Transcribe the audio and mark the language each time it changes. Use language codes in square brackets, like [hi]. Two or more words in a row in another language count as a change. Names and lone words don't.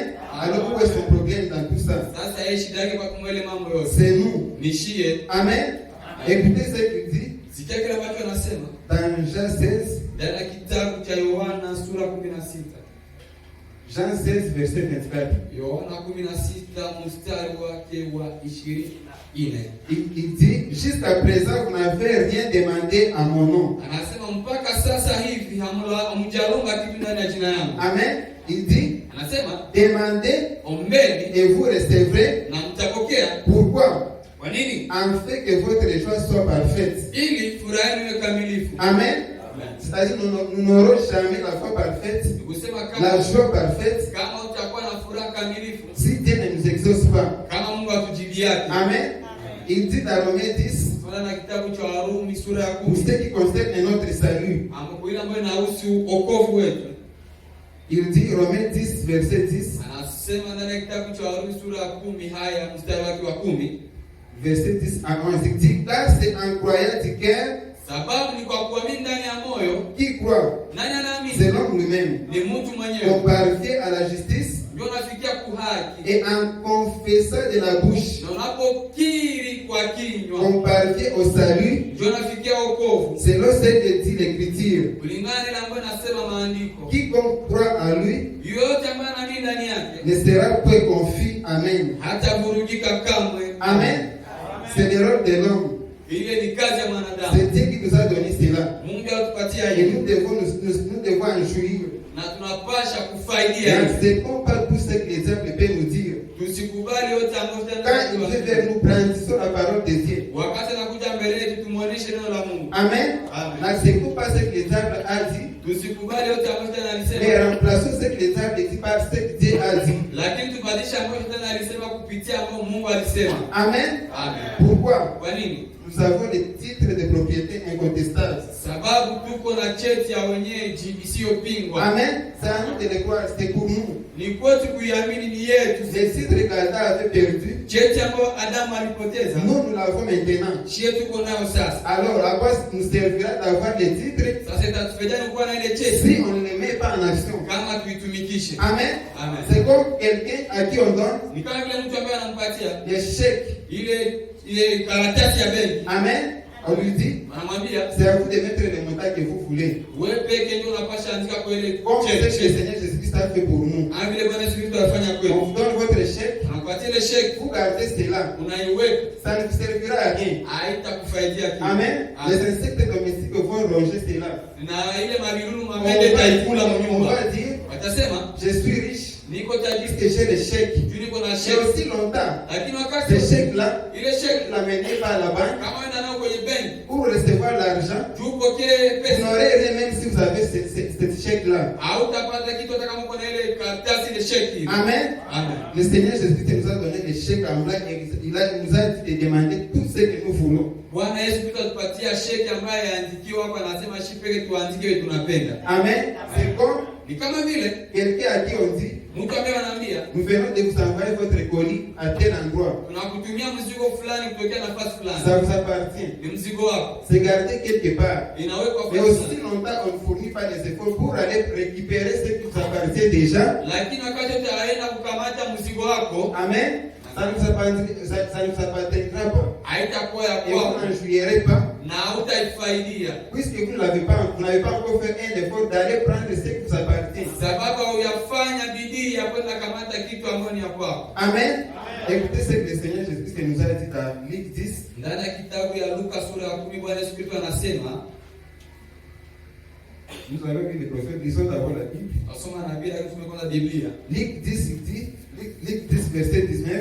[fr] Alors où est son problème dans tout ça? C'est nous. Amen. Écoutez ce qu'il dit dans Jean 16. Jean 16, verset 24. [sw] Yohana 16 mstari wake wa 24. [fr] Il dit, jusqu'à présent, vous n'avez rien demandé à mon nom. [sw] Anasema mpaka sasa hivi hamjalomba kitu ndani ya jina yangu. [fr] Amen. Il dit, [sw] Anasema [fr] demandez [sw] ombeni [fr] et vous recevrez. [sw] na mtapokea. [fr] Pourquoi? [sw] Kwa nini? [fr] Afin que votre joie soit parfaite. [sw] Ili furaha yenu iwe kamilifu. Amen. [fr] C'est-à-dire, nous n'aurons jamais la foi parfaite, [sw] Kusema [fr] la [sw] kama [fr] joie parfaite, [sw] kama utakuwa na furaha kamilifu, [fr] si Dieu ne nous exauce pas. [sw] kama Mungu atujibiake. [fr] Amen. Il dit dans Romains 10, [sw] Tunaona na kitabu cha Warumi sura ya [fr] pour 10 ce qui concerne notre salut, [sw] ambapo ile ambayo inahusu wokovu wetu. [fr] il dit, Romains 10, verset 10, [sw] Anasema ndani ya kitabu cha Warumi sura ya 10 haya mstari wake wa 10, [fr] verset 10 à 11, il dit, car c'est en croyant du cœur [sw] sababu ni kwa kuamini ndani ya moyo. [fr] qui croit, [sw] Nani anaamini? [fr] selon lui-même, [sw] Ni mtu [fr] on [sw] mwenyewe [fr] parvient à la justice, [sw] ndio unafikia kuhaki, [fr] et en confessant de la bouche, [sw] na unapokiri kwa kinywa [fr] on parvient au salut, [sw] ndio unafikia wokovu, [fr] selon ce que dit l'Écriture. [sw] kulingana na ile ambayo nasema maandiko. [fr] Quiconque croit en lui [sw] Yote ambaye anaamini ndani yake [fr] ne sera point confus. Amen. [sw] hatavurugika kamwe. [fr] Amen. C'est le rôle de l'homme. [sw] Ile ni kazi ya mwanadamu. [fr] C'est Dieu qui nous a donné cela. [sw] Mungu atupatia [fr] Et [sw] hiyo [fr] nous devons en jouir. [sw] na tunapasha [fr] Et [sw] kufaidia hiyo. [fr] n'acceptons pas tout ce que les diables peuvent nous dire. [sw] Tusikubali yote ambayo [fr] Quand il vient vers nous, brandissons la parole de Dieu. [sw] wakati anakuja mbele yetu tumuoneshe neno la Mungu. Amen. Amen. [fr] N'acceptons pas ce que les diables a dit, [sw] Tusikubali yote ambayo tena [fr] mais [sw] alisema, [fr] remplaçons ce que les diables disent par ce que Dieu a dit. [sw] lakini tubadilishe ambayo tena alisema kupitia ambayo Mungu alisema. Amen. Amen. [fr] Pourquoi? [sw] Kwa nini? [fr] Nous avons des titres de propriété incontestables. [sw] Sababu tuko na cheti ya wenyeji isiyopingwa. Amen. [fr] C'est à nous de le croire, c'est pour nous. [sw] Ni kwetu kuiamini, ni yetu. [fr] Les titres qu'Adam avait perdus, [sw] Cheti ambayo Adamu alipoteza, [fr] nous l'avons maintenant. [sw] shie tuko nayo sasa. [fr] Alors, à quoi nous servira d'avoir les titres [sw] Sasa itatufaidia kuwa na ile cheti [fr] si on ne les met pas en action? [sw] kama tuitumikishe. Amen. Amen. [fr] C'est comme quelqu'un à qui on donne [sw] Ni kama vile mtu ambaye anampatia [fr] des chèques. [sw] ile karatasi ya benki, [fr] Amen. On lui dit, [sw] anamwambia [fr] c'est à vous de mettre le montant que vous voulez. [sw] wewe peke ndio unapasha andika kwa ile [fr] Comme c'est ce que le [sw] cheti. [fr] Seigneur Jésus-Christ a fait pour nous. [sw] Ah, vile Bwana Yesu Kristo alifanya [fr] On [sw] kwetu. [fr] vous donne votre chèque, [sw] Anakupatia ile sheki, [fr] vous gardez cela. [sw] unaiweka, [fr] Ça ne vous servira à rien. [sw] haitakufaidia kitu. [fr] Amen. Les [sw] Amen. [fr] insectes domestiques vont ronger cela. [sw] Na ile mavirunu [fr] On [sw] mamende taikula [fr] va [sw] mnyumba. [fr] dire, [sw] Watasema [fr] je suis riche, [sw] niko tajiri, [fr] puisque j'ai les chèques. [sw] juu niko na [fr] J'ai [sw] sheki. [fr] aussi longtemps, [sw] Lakini wakati [fr] ces chèques-là, [sw] ile sheki [fr] vous l'amenez pas à la banque [sw] kama unaenda nao kwenye benki, [fr] pour recevoir l'argent. [sw] juu upokee [fr] Vous [sw] pesa, [fr] n'aurez rien même si vous avez cette chèque-là. [sw] hautapata kitu hata kama uko na ile karatasi ile sheki. Amen. Amen. [fr] Le Seigneur Jésus-Christ nous a donné des chèques en blanc et nous a dit de demander tout ce que nous voulons. [sw] Bwana Yesu Kristo atupatia sheki ambayo yaandikiwa hapa, anasema shipeke tuandike wewe tunapenda. [fr] Amen. C'est comme [sw] Ni kama vile [fr] quelqu'un à qui on dit, [sw] mtu ambaye anaambia [fr] nous venons de vous envoyer votre colis à tel endroit. [sw] tunakutumia mzigo fulani kutokea nafasi fulani. [fr] Ça vous appartient. [sw] Ni mzigo wako. [fr] C'est gardé quelque part. [sw] Inawekwa [fr] Mais [sw] fulani. [fr] aussi longtemps, on ne fournit pas les efforts pour aller récupérer ce qui vous appartient déjà. [sw] Lakini wakati wote aenda kukamata mzigo wako, Amen. [fr] Ça ne vous appartiendra pas. [sw] haitakuwa ya [fr] Et vous [sw] kwako [fr] n'en jouirez pas. [sw] na hautaifaidia, [fr] Puisque vous n'avez pas encore fait un effort d'aller prendre ce qui vous appartient. [sw] sababu hauyafanya bidii ya kwenda kamata kitu ambacho ni ya kwako. Amen. [fr] Écoutez ce que le Seigneur Jésus-Christ nous a dit dans Luc 10. [sw] Ndani ya kitabu ya Luka sura ya 10 Bwana Yesu Kristo anasema, [fr] Nous avons vu les prophètes, lisons d'abord la Bible. [sw] nasoma na Biblia lakini tumekuwa na Biblia. [fr] Luc 10, il dit, Luc 10, verset 19.